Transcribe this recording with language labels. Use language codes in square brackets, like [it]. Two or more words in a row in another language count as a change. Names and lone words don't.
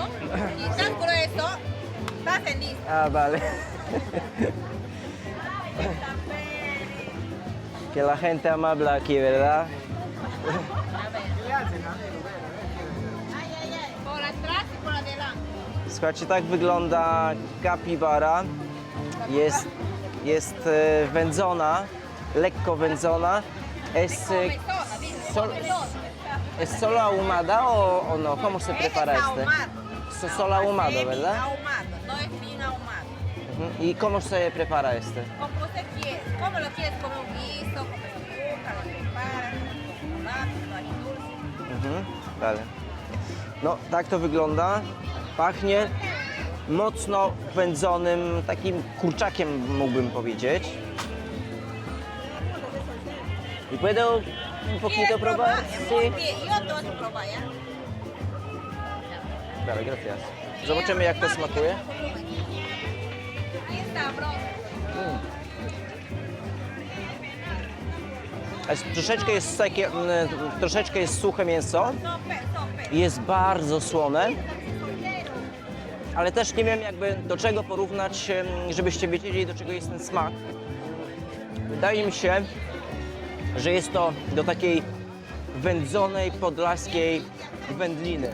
[es] Y tan grueso, estás en lista. Ah, vale. Que la gente amable aquí, ¿verdad? Ay, ay, ay. Por atrás y por adelante. [pl] Słuchajcie, tak wygląda kapibara. Jest wędzona, lekko wędzona. [es] Es, Comezona, dime, sol- comezona. ¿Es solo ahumada o no? ¿Cómo se prepara Es este? ahumado. Solo ahumado, Semi ¿verdad? ahumado, no es bien ahumado. Ujú. ¿Y cómo se prepara este? Como usted quiere. ¿Cómo lo quieres? Como un guiso, con azúcar, lo preparas, con chocolate, con ají dulce. Vale. No, [pl] tak to wygląda. Pachnie mocno wędzonym, takim kurczakiem mógłbym powiedzieć. [es] ¿Y puedo un poquito ¿Quieres probar? Muy Sí. bien, yo te voy a probar, ¿ya? Vale, gracias. [pl] Zobaczymy jak to smakuje. [es] Bien sabroso. [pl] Troszeczkę jest suche mięso. Jest bardzo słone. Ale też nie wiem jakby do czego porównać, żebyście wiedzieli do czego jest ten smak. Wydaje mi się, że jest to do takiej wędzonej, podlaskiej wędliny.